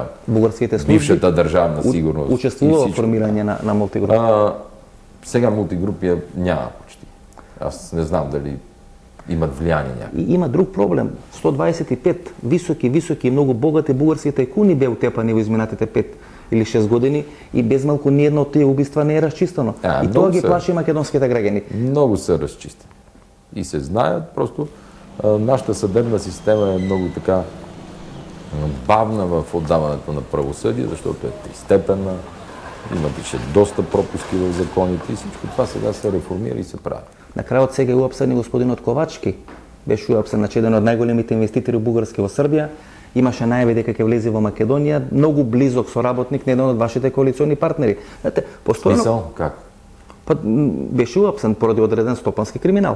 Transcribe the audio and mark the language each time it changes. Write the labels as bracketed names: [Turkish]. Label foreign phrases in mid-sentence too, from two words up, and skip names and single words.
[Bulgarian] Българските служби, бившата държавна сигурност. [Macedonian] Участвува в формирање на Мултигруп. [Bulgarian] Сега Мултигруп я няма почти. Аз не знам дали имат влияние някакво. И има друг проблем. [Macedonian] 125 високи, много богати български тајкуни беа утепани во изминатите 5 или 6 години и без малку ни едно од тие убиства не е разчистено. И тоа ги плаши македонските граѓани. [Bulgarian] Много са разчистени. И се знаят, просто нашата съдебна система е много така бавна в отдаването на правосъдие, защото е тристепенна, имаше доста пропуски в законите и всичко това сега се реформира и се прави. [Macedonian] На крајот сега е уапсен и господинот Ковачки. Беше уапсен, значи еден од најголемите инвеститори бугарски во Србија. Имаше најави дека ќе влезе во Македонија, многу близок соработник на еден од вашите коалициони партнери. Знаете, постојано... [Bulgarian] Смисъл? Как? [Macedonian] Беше уапсен поради одреден стопански криминал.